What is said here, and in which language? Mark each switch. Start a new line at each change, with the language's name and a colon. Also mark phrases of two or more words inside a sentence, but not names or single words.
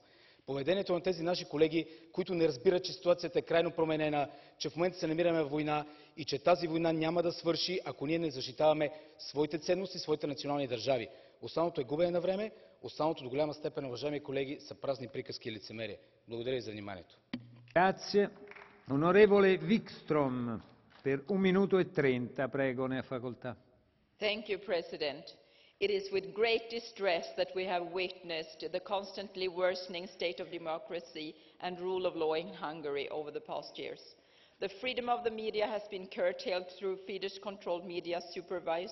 Bulgarian: Поведението на тези наши колеги, които не разбират, че ситуацията е крайно променена, че в момента се намираме в война и че тази война няма да свърши, ако ние не защитаваме своите ценности, своите национални държави. Останалото е губене на време, останалото до голяма степен, уважаеми колеги, са празни приказки и лицемерие. Благодаря ви за вниманието.
Italian: Grazie. Onorevole Wikström, per 1 minuto e 30, prego, ne ha facoltà.
English: Thank you, President. It is with great distress that we have witnessed the constantly worsening state of democracy and rule of law in Hungary over the past years. The freedom of the media has been curtailed through Fidesz-controlled media supervised